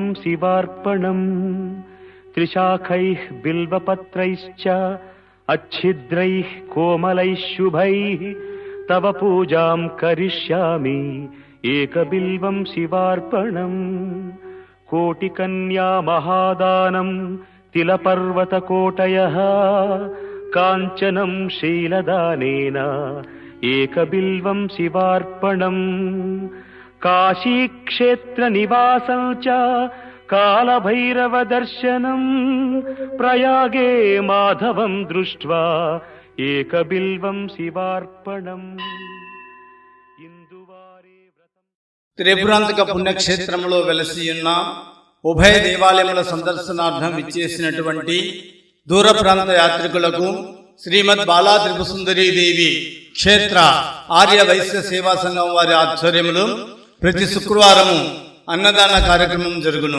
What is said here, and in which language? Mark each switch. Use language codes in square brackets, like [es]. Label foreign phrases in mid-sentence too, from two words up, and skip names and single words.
[sa] शिवार्पणम् त्रिशाखैः बिल्वपत्रैश्च अच्छिद्रैः कोमलैः शुभैः तव पूजां करिष्यामि एकबिल्वं शिवार्पणम् कोटिकन्या महादानं तिलपर्वतकोटयः काञ्चनं शीलदानेन एकबिल्वं शिवार्पणम् काशीक्षेत्रनिवासं च कालभैरवदर्शनं प्रयागे माधवं दृष्ट्वा एकबिल्वं शिवार्पणम् [te] త్రిపురాంతక పుణ్యక్షేత్రంలో వెలసి ఉన్న ఉభయ దేవాలయముల సందర్శనార్థం విచ్చేసినటువంటి దూర ప్రాంత యాత్రికులకు శ్రీమద్ బాలా త్రిపురసుందరీదేవి క్షేత్ర ఆర్య వైశ్య సేవా సంఘం వారి ఆధ్వర్యంలో ప్రతి శుక్రవారము అన్నదాన కార్యక్రమం జరుగును.